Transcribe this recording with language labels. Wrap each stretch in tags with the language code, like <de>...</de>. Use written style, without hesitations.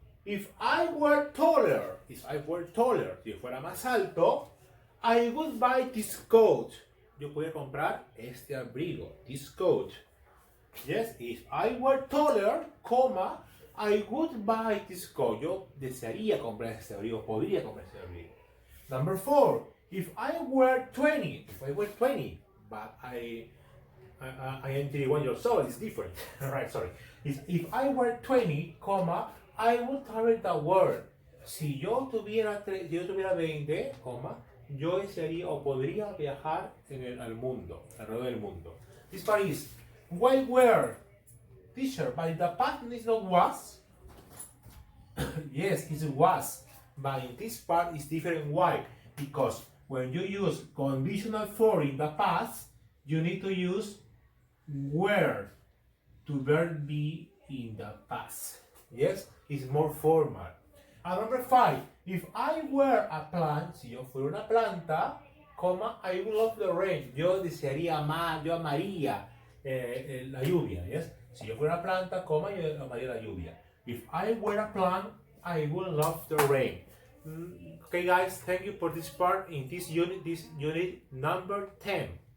<en>If I were taller,</en> <es>si fuera más alto,</es> <en>I would buy this coat.</en> <es>Yo podría comprar este abrigo,</es> <en>this coat. Yes, if I were taller, coma, I would buy this coat.</en> <es>Yo desearía comprar este abrigo, podría comprar este abrigo.</es> <en>Number 4, if I were 20, but I am 31 years old, it's different. Right, sorry. If I were 20, comma, I would travel the world.</en> <es>Si yo tuviera 20, coma, yo desearía o podría viajar al mundo, alrededor del mundo.</es> <en>This part is, why were? Teacher, but in the past it's not was. Yes, it was. But in this part it's different. Why? Because when you use conditional for in the past, you need to use were to verb be in the past. Yes, it's more formal. And number 5, if I were a plant,</en> <es>si yo fuera una planta,</es> <en>coma, I would love the rain.</en> <es>Yo desearía yo amaría la lluvia. Yes. Si yo fuera una planta, coma, yo amaría la lluvia.</es> <en>If I were a plant, I would love the rain. Okay, guys, thank you for this part in this unit number 10.</en>